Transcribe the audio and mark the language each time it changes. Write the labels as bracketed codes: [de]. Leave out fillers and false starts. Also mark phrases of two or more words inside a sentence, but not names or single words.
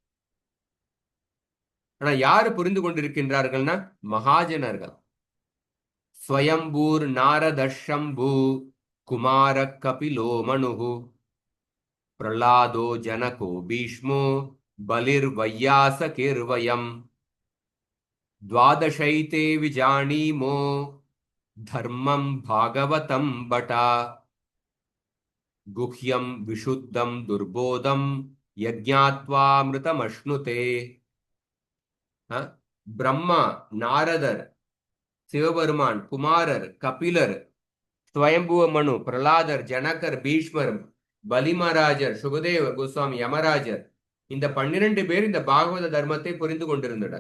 [ta] ஆனா யாரு புரிந்து கொண்டிருக்கின்றார்கள்னா மகாஜனர்கள். [sa] स्वयम्भूर् नारदशम्भू कुमार कपिलो मनुः प्रह्लादो जनको भीष्मो बलिर् वैयासकिर्वयम् द्वादशैते विजानीमो धर्मं भागवतं बटा गुह्यं विशुद्धं दुर्बोधं यज्ञात्वामृतमश्नुते. [ta] பிரம்மா, நாரதர், சிவபெருமான், குமாரர், கபிலர், ஸ்வயம்புவ மனு, பிரலாதர், ஜனகர், பீஷ்மர், பலிமராஜர், சுகதேவர் கோஸ்வாமி, யமராஜர், இந்த 12 பேர் இந்த பாகவத தர்மத்தை புரிந்து கொண்டிருந்தனர்.